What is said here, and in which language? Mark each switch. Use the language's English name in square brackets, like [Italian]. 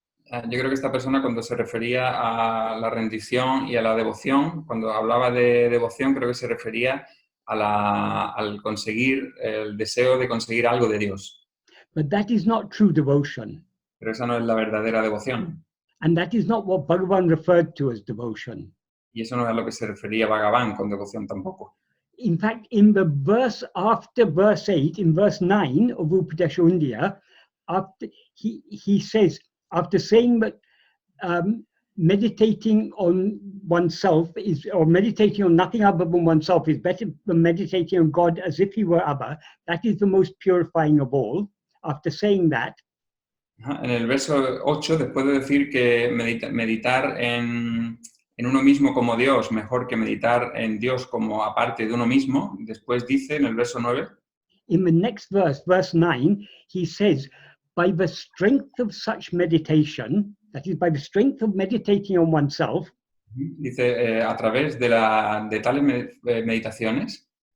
[Spanish] Yo creo que esta persona, cuando se refería a la rendición y a la devoción, cuando hablaba de devoción, creo que se refería al conseguir, el deseo de conseguir algo de Dios. [English] But that is not true devotion. [Spanish] Pero esa no es la verdadera devoción. [English] And that is not what Bhagavan referred to as devotion. [Spanish] Y eso no es a lo que se refería Bhagavan con devoción tampoco. [English] In fact, in the verse after verse 8, in verse 9 of Upadesha Undiyā, after he says, after saying that meditating on oneself or meditating on nothing other than oneself is better than meditating on God as if he were other, that is the most purifying of all. After saying that, [Spanish] en el verso 8, después de decir que meditar en uno mismo como Dios, mejor que meditar en Dios como aparte de uno mismo, después dice en el verso 9, [English] in the next verse, verse 9, he says, by the strength of such meditation, that is, by the strength of meditating on oneself, [Spanish] dice, a través de tales meditaciones,